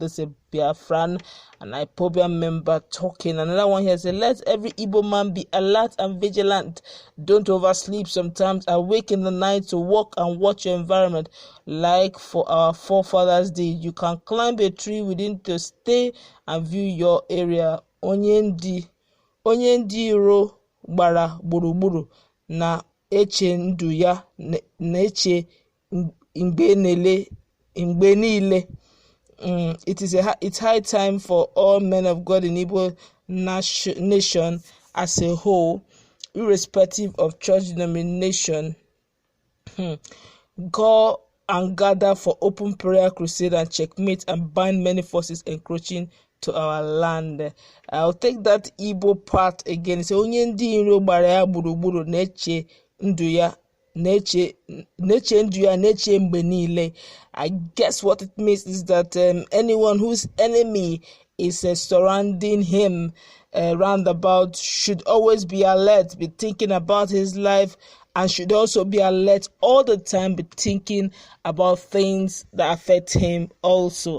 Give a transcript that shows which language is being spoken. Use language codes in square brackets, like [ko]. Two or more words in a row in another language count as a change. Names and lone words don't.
[en] This is a BiafraLand and IPOB member talking. Another one here says, let every Igbo man be alert and vigilant. Don't oversleep sometimes. Awake in the night to walk and watch your environment. Like for our forefathers did. You can climb a tree within to stay and view your area. [ig] Onye ndị iro gbara gburugburu na eche ndụ ya na eche mgbe niile. [en] It's high time for all men of God in Igbo nation as a whole, irrespective of church denomination, go and gather for open prayer crusade and checkmate and bind many forces encroaching to our land. I'll take that Igbo part again. [ig] So onye ndị iro gbara ya gburugburu na-eche ndụ ya na-eche mgbe niile. [en] I guess what it means is that anyone whose enemy is surrounding him roundabout should always be alert, be thinking about his life, and should also be alert all the time, be thinking about things that affect him also.